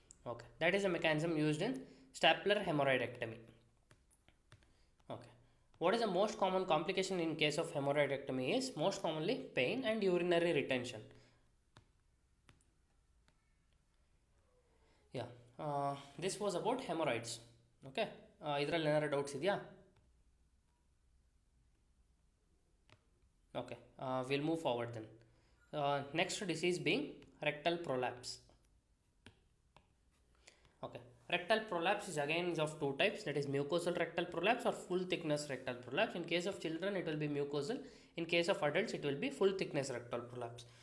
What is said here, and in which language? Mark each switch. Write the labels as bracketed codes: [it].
[en] Okay, that is a mechanism used in stapler hemorrhoidectomy. Okay, what is the most common complication in case of hemorrhoidectomy is most commonly pain and urinary retention. Yeah, this was about hemorrhoids. [kn] Okay, ಇದರಲ್ಲಿ ಏನಾದ್ರು doubts ಇದೆಯಾ? [en] Okay, we'll move forward then. Next disease being rectal prolapse. Okay, rectal prolapse is again of two types, that is mucosal rectal prolapse or full thickness rectal prolapse. In case of children it will be mucosal, in case of adults it will be full thickness rectal prolapse.